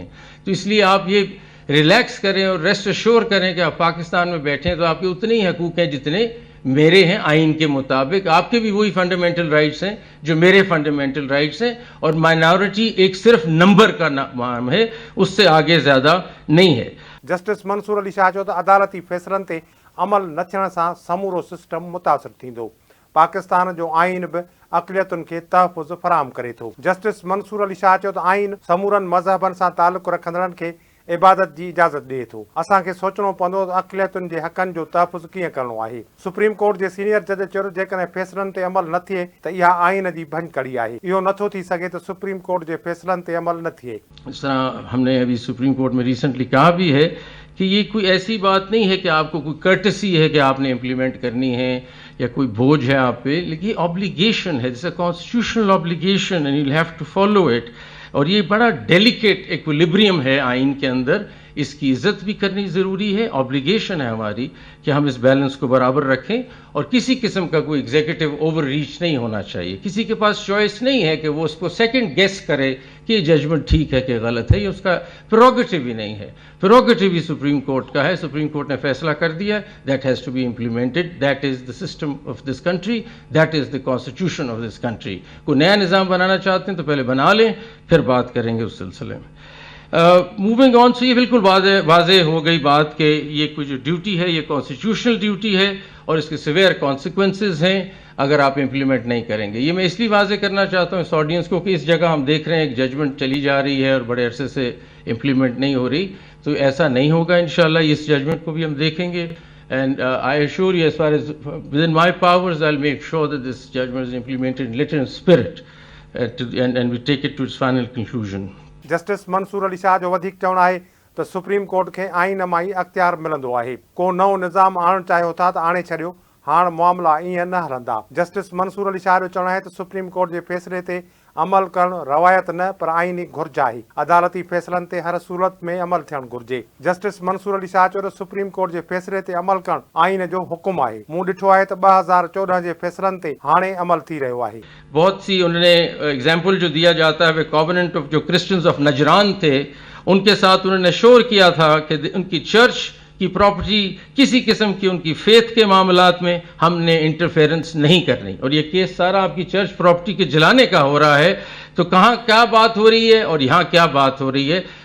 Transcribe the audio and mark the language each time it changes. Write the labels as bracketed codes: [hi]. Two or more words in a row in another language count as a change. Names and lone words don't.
[ur] تو اس لیے آپ یہ ریلیکس کریں اور [en] rest assure [ur] کریں کہ آپ پاکستان میں بیٹھے ہیں تو آپ کے اتنے ہی حقوق ہیں جتنے میرے ہیں آئین کے مطابق. آپ کے بھی وہی [en] fundamental rights [ur] ہیں جو میرے [en] fundamental rights [ur] ہیں اور مائنارٹی ایک صرف نمبر کا نام ہے، اس سے آگے زیادہ نہیں ہے. [sd] जस्टिस मंसूर अली शाह चयो त अदालती फैसलनि ते अमल न थियण सां समूरो सिस्टम मुतासिर थींदो। पाकिस्तान जो आइन बि अक़लियतुनि खे तहफ़ुज़ फराहम करे थो। जस्टिस मंसूर अली शाह चयो त आइन समूरनि मज़हबनि सां तालुक़ रखंदड़नि खे इबादत जी इजाज़त ॾिए थो। असांखे सोचणो पवंदो त अक़लियतुनि जे हक़नि जो तहफ़ुज़ कीअं करणो आहे। सुप्रीम कोर्ट जे [en] senior judge [sd] चयो जेकॾहिं फैसलनि ते अमल न थिए त इहा आइन जी भञकड़ी आहे। इहो नथो थी सघे त सुप्रीम कोर्ट जे फैसलनि ते अमल न थिए। [ur] اس طرح ہم نے ابھی سپریم کورٹ میں ریسنٹلی کہا بھی ہے کہ یہ کوئی ایسی بات نہیں ہے کہ آپ کو کوئی کرٹسی ہے کہ آپ نے امپلیمنٹ کرنی ہے یا کوئی بوجھ ہے آپ پہ، لیکن آبلیگیشن ہے, [en] this a constitutional obligation and you have to follow it. [ur] اور یہ بڑا [en] delicate equilibrium [ur] ہے آئین کے اندر، اس کی عزت بھی کرنی ضروری ہے. آبلیگیشن ہے ہماری کہ ہم اس بیلنس کو برابر رکھیں اور کسی قسم کا کوئی [en] executive over reach [ur] نہیں ہونا چاہیے. کسی کے پاس چوائس نہیں ہے کہ وہ اس کو [en] second guess [ur] کرے کہ یہ ججمنٹ ٹھیک ہے کہ غلط ہے، یہ اس کا پروگیٹو ہی نہیں ہے. پروگیٹو ہی سپریم کورٹ کا ہے. سپریم کورٹ نے فیصلہ کر دیا, [en] that has to be implemented, that is the system of this country, that is the constitution of this country. [ur] کوئی نیا نظام بنانا چاہتے ہیں تو پہلے بنا لیں، پھر بات کریں گے اس سلسلے میں. [en] moving on, [ur] سے یہ بالکل واضح ہو گئی بات کہ یہ کوئی جو ڈیوٹی ہے یہ [en] constitutional duty [ur] ہے اور اس کے [en] severe consequences [ur] ہیں اگر آپ امپلیمنٹ نہیں کریں گے. یہ میں اس لیے واضح کرنا چاہتا ہوں اس آڈینس کو کہ اس جگہ ہم دیکھ رہے ہیں ایک ججمنٹ چلی جا رہی ہے اور بڑے عرصے سے امپلیمنٹ نہیں ہو رہی، تو ایسا نہیں ہوگا انشاءاللہ. اس ججمنٹ کو بھی ہم دیکھیں گے [en] and I assure you, as far as within my powers, I'll make sure that this judgment is implemented in letter and spirit and we take it to its final conclusion. [sd] जस्टिस मंसूर अली शाह जो वधीक चवणु आहे त सुप्रीम कोर्ट खे आइन मां ई अख़्तियार मिलंदो आहे। को नओं निज़ाम आणणु चाहियो था त आणे छॾियो, हाणे मामला ईअं न हलंदा। जस्टिस मंसूर अली शाह जो चवणु आहे त सुप्रीम कोर्ट जे फैसले ते अमल करणु रवायत न पर आइनी घुर्ज आहे। अदालती फैसलनि ते हर सूरत में अमल थियणु घुर्जे। जस्टिस मंसूर अली शाह चयो त सुप्रीम कोर्ट जे फैसले ते अमल करणु आइन जो हुकुम आहे। मूं ॾिठो आहे त 2014 जे फैसलनि ते हाणे अमल थी रहियो आहे। [ur] بہت سی انہوں نے ایگزامپل جو دیا جاتا ہے وے [en] covenant of [ur] جو [en] Christians of Najran [ur] تھے ان کے ساتھ انہوں نے شیور کیا تھا کہ ان کی چرچ کی پراپرٹی کسی قسم کی ان کی فیتھ کے معاملات میں ہم نے انٹرفیرنس نہیں کرنی. اور یہ کیس سارا آپ کی چرچ پراپرٹی کے جلانے کا ہو رہا ہے، تو کہاں کیا بات ہو رہی ہے اور یہاں کیا بات ہو رہی ہے.